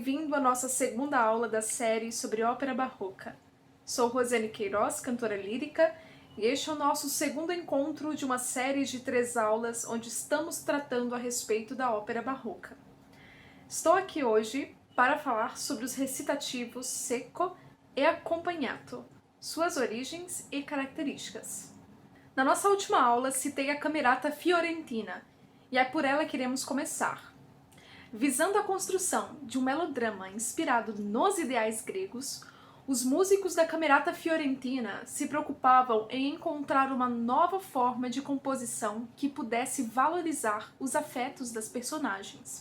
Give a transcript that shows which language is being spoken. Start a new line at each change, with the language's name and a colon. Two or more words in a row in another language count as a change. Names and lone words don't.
Portuguese: bem-vindo à nossa segunda aula da série sobre ópera barroca. Sou Rosiane Queiroz, cantora lírica, e este é o nosso segundo encontro de uma série de 3 aulas onde estamos tratando a respeito da ópera barroca. Estou aqui hoje para falar sobre os recitativos
Italian: secco e accompagnato,
Portuguese: suas origens e características. Na nossa última aula citei a Camerata Fiorentina, e é por ela que iremos começar. Visando a construção de um melodrama inspirado nos ideais gregos, os músicos da Camerata Fiorentina se preocupavam em encontrar uma nova forma de composição que pudesse valorizar os afetos das personagens.